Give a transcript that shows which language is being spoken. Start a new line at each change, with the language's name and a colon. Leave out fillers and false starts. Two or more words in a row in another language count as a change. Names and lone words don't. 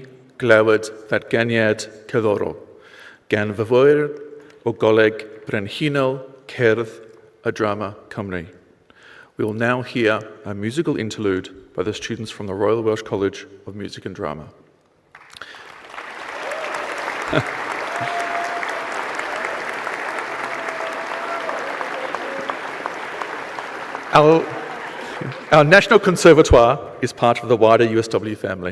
Welsh: glywed ddatganiad cerddorol gan fyfwyr o Goleg Brenhinol Cerdd a Drama Cymru.
English: We will now hear a musical interlude by the students from the Royal Welsh College of Music and Drama. Our National Conservatoire is part of the wider USW family.